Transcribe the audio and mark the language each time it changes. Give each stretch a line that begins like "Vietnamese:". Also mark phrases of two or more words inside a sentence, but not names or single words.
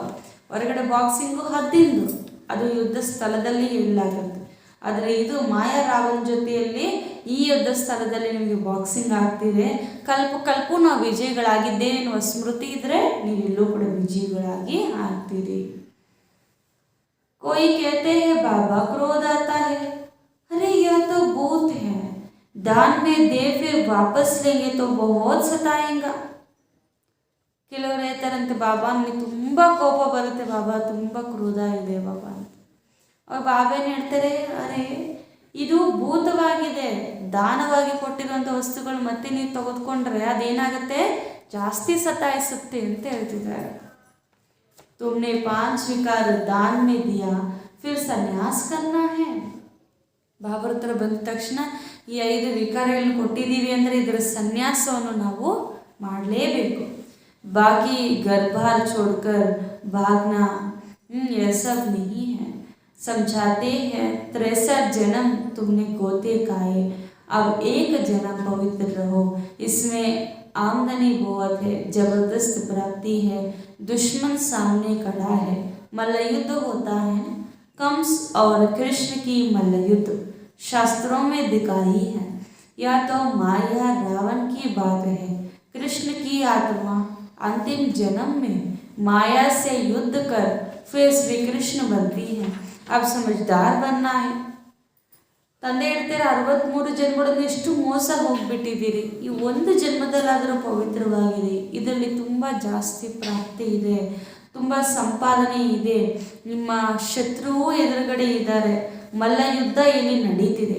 Kannada: ಹೊರಗಡೆ ಬಾಕ್ಸಿಂಗು ಹದ್ದಿಂದು, ಅದು ಯುದ್ಧ ಸ್ಥಳದಲ್ಲಿ ಹೇಳಲಾಗುತ್ತೆ. ಆದರೆ ಇದು ಮಾಯಾ ರಾವಣ ಜೊತೆಯಲ್ಲಿ ಈ ಯುದ್ಧ ಸ್ಥಳದಲ್ಲಿ ನಿಮಗೆ ಬಾಕ್ಸಿಂಗ್ ಆಗ್ತಿದೆ. ಕಲ್ಪೂ ನಾವು ವಿಜಯಗಳಾಗಿದ್ದೇವೆ ಎನ್ನುವ ಸ್ಮೃತಿ ಇದ್ದರೆ ನೀವೆಲ್ಲೂ ಕೂಡ ವಿಜಯಗಳಾಗಿ ಆಗ್ತೀರಿ.
Hindi: कोई कहते हैं बाबा क्रोध आता है, अरे यह तो भूत है, दान में दे फिर वापस लेंगे तो बहुत सताएगा.
Kannada: ಕೆಲವರು ಹೇಳ್ತಾರಂತೆ, ಬಾಬಾ ನನಗೆ ತುಂಬ ಕೋಪ ಬರುತ್ತೆ ಬಾಬಾ, ತುಂಬ ಕ್ರೋಧ ಇದೆ ಬಾಬಾ ಅಂತ. ಅವಾಗ ಬಾಬಾ ಏನು ಹೇಳ್ತಾರೆ, ಅರೆ ಇದು ಭೂತವಾಗಿದೆ, ದಾನವಾಗಿ ಕೊಟ್ಟಿರುವಂಥ ವಸ್ತುಗಳು ಮತ್ತೆ ನೀವು ತೆಗೆದುಕೊಂಡ್ರೆ ಅದೇನಾಗುತ್ತೆ, ಜಾಸ್ತಿ ಸತಾಯಿಸುತ್ತೆ ಅಂತ ಹೇಳ್ತಿದ್ದಾರೆ.
Hindi: तुमने 5 विकार दान में दिया, फिर संन्यास करना है.
Kannada: ಬಾಬರ ಹತ್ರ ಬಂದ ತಕ್ಷಣ ಈ 5 ವಿಕಾರಗಳನ್ನು ಕೊಟ್ಟಿದ್ದೀವಿ ಅಂದರೆ ಇದರ ಸನ್ಯಾಸವನ್ನು ನಾವು ಮಾಡಲೇಬೇಕು.
Hindi: बाकी घरबार छोड़कर भागना यह सब नहीं है. समझाते हैं 63 जन्म तुमने गोते खाए, अब एक जन्म पवित्र रहो. इसमें आमदनी बहुत है, जबरदस्त प्राप्ति है, दुश्मन सामने खड़ा है, मल्ल युद्ध होता है. कंस और कृष्ण की मल्ल युद्ध शास्त्रों में दिखाई है. यह तो माया रावण की बात है. कृष्ण की आत्मा अंतिम जन्म में माया से युद्ध कर फिर श्री कृष्ण बनती है. अब समझदार बनना है.
Kannada: ತಂದೆ ಹೇಳ್ತಾರೆ 63 ಜನ್ಮಗಳಲ್ಲಿ ಎಷ್ಟು ಮೋಸ ಹೋಗ್ಬಿಟ್ಟಿದ್ದೀರಿ, ಈ ಒಂದು ಜನ್ಮದಲ್ಲಾದರೂ ಪವಿತ್ರವಾಗಿರಿ. ಇದರಲ್ಲಿ ತುಂಬ ಜಾಸ್ತಿ ಪ್ರಾಪ್ತಿ ಇದೆ, ತುಂಬ ಸಂಪಾದನೆ ಇದೆ. ನಿಮ್ಮ ಶತ್ರುವೂ ಎದುರುಗಡೆ ಇದ್ದಾರೆ. ಮಲ್ಲ ಯುದ್ಧ ಇಲ್ಲಿ ನಡೀತಿದೆ.